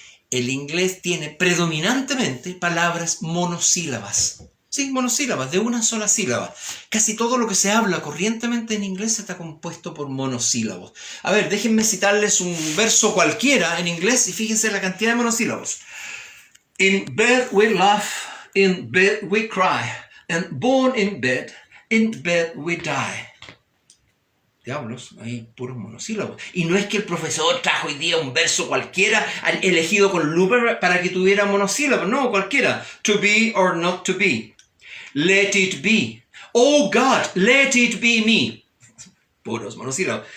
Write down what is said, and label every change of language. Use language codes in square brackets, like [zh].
[es] El inglés tiene predominantemente palabras monosílabas. Sí, monosílabas, de una sola sílaba. Casi todo lo que se habla corrientemente en inglés está compuesto por monosílabos. A ver, déjenme citarles un verso cualquiera en inglés y fíjense la cantidad de monosílabos. [en] In bed we laugh, in bed we cry, and born in bed we die. [es] Diablos, hay puros monosílabos. Y no es que el profesor trajo hoy día un verso cualquiera elegido con lupa para que tuviera monosílabos. No, cualquiera. [en] To be or not to be. Let it be. Oh God, let it be me. [es] Puros monosílabos.